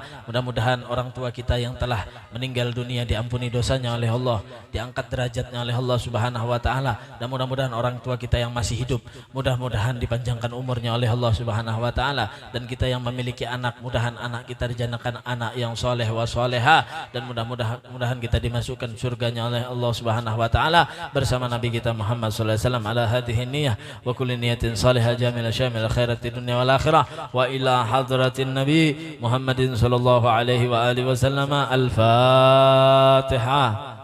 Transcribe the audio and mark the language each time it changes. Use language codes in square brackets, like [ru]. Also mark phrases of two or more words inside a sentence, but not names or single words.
[id] Mudah-mudahan orang tua kita yang telah meninggal dunia diampuni dosanya oleh Allah, diangkat derajatnya oleh Allah [ar] سبحانه وتعالى. [id] Dan mudah-mudahan orang tua kita yang masih hidup, mudah-mudahan dipanjangkan umurnya oleh Allah [ar] سبحانه وتعالى. [id] Dan kita yang memiliki anak, mudahan anak kita dijadikan anak yang [ar] صالح وصالحة, [id] dan mudah-mudahan kita dimasukkan surganya oleh Allah [ar] سبحانه وتعالى [id] bersama Nabi kita Muhammad [ar] صلى الله عليه وسلم على هذه النية وكل نية صالحة جميلة شامل الخيرات الدنيا الآخرة وإلى حضرة النبي محمد صلى الله عليه وآله وسلم الفاتحة.